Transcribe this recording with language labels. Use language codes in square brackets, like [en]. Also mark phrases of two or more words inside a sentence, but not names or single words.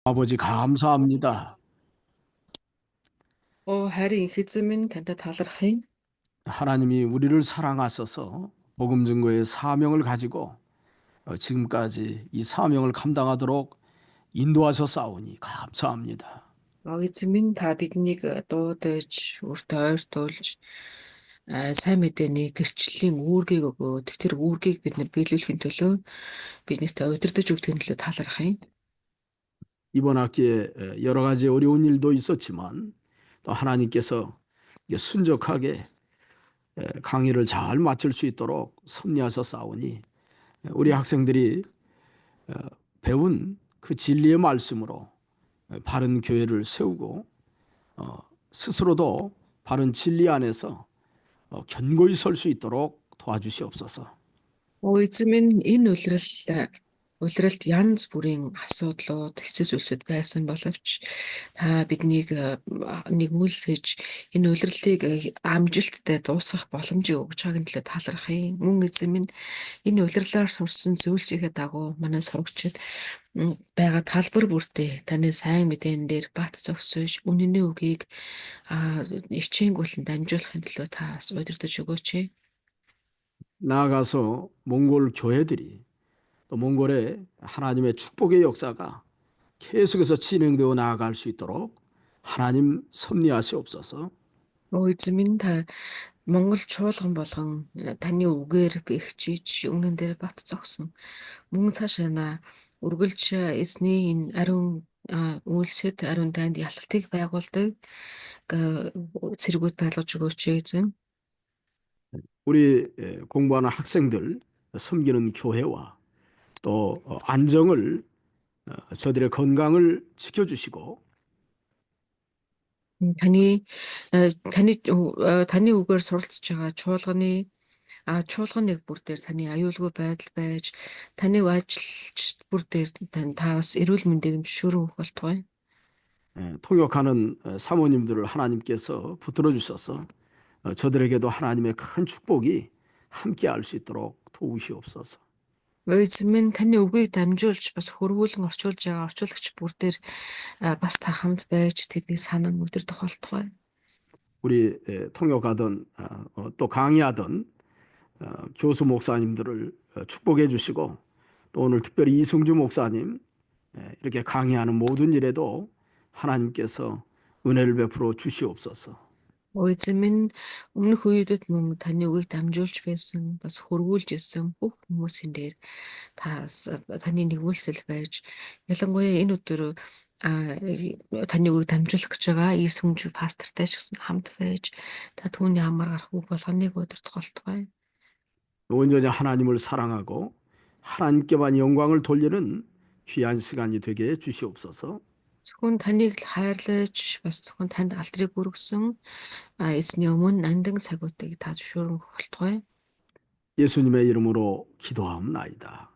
[ko] 아버지 감사합니다. [mn] харин их эзэн минь тантай талархъя. [ko] 하나님이 우리를 사랑하셔서 복음 증거의 사명을 가지고 지금까지 이 사명을 감당하도록 인도하셨사오니 감사합니다. [mn] Эзэн минь та биднийг дуудаж, өртөө ойртуулж, сайн мэдээний гэрчлэлийн үүргийг өгөөд тэр үүргийг бид нар биелүүлэхийн төлөө биднэрт удирдах өгдөг төлөө талархъя. [ko] 이번 학기에 여러 가지 어려운 일도 있었지만 또 하나님께서 순적하게 강의를 잘 마칠 수 있도록 섭리하셨사오니 우리 학생들이 배운 그 진리의 말씀으로 바른 교회를 세우고 스스로도 바른 진리 안에서 견고히 설 수 있도록 도와주시옵소서. [mn] Эзэн минь энэ улиралд янз бүрийн асуудлууд, хэцүү зүйлсүүд байсан боловч та биднийг нэгүүлсэж энэ улирлыг амжилттай дуусгах боломжийг өгч байгааг төлөө талархъя. Мөн эзэн минь энэ улирлаар сурсан зүйлсийнхээ дагуу манай сурагчид байгаа талбар бүртээ таны сайн мэдээний дээр бат зогсож үнэнээ үгийг ичээнгүйлэн дамжуулахын төлөө та бас удирдах өгөөч. [ko] 나아가서 몽골 교회들이 또 몽골의 하나님의 축복의 역사가 계속해서 진행되어 나아갈 수 있도록 하나님 섭리하시옵소서. [mn] Эзэн минь та Монгол чуулган болгон таны үгээр бэхжиж өмнөн дээр бат зогсон. Мөн цаашаа үргэлж эзний энэ ариун үйлсэд ариун танд ялалтыг байгуулдаг цэргүүд байлгаж өгөөч эзэн. [ko] 우리 공부하는 학생들 섬기는 교회와 또 안정을 저들의 건강을 지켜주시고 [mn] Таны таны үгээр суралцж байгаа чуулганыг бүр дээр таны аюулгүй байдал байж таны ажилч бүр дээр та бас эрүүл мэндийг зөвшөөрөн өгөх болтугай. [ko] 통역하는 사모님들을 하나님께서 붙들어 주셔서 저들에게도 하나님의 큰 축복이 함께 할 수 있도록 도우시옵소서. [mn] Эзэн минь таны үгийг дамжуулж бас хөрвүүлэн орчуулж байгаа орчуулагч бүр дээр бас та хамт байж тэднийг санан өдөрдох болтугай. [ko] 우리 통역하던 또 강의하던 교수 목사님들을 축복해 주시고 또 오늘 특별히 이승주 목사님 이렇게 강의하는 모든 일에도 하나님께서 은혜를 베풀어 주시옵소서. [mn] Эзэн минь өмнөх үеүүдэд мөн таны үгийг дамжуулж байсан бас хөрвүүлж исэн бүх хүмүүсийн дээр таны нэгүүлсэл байж ялангуяа энэ өдөр таны үгийг дамжуулах гэж байгаа Ийсүнж пастортай ч гэсэн хамт байж та түүний амар гарах үг болгоныг удирдах болтугай. [ko] 온전히 하나님을 사랑하고 하나님께만 영광을 돌리는 귀한 시간이 되게 해 주시옵소서. [mn] Зөвхөн таныг л хайрлаж бас зөвхөн танд алдрыг өргөсөн эзний өмнө нандин цагуудыг та зөвшөөрөн өгөх болтугай. [ko] 예수님의 이름으로 기도하옵나이다.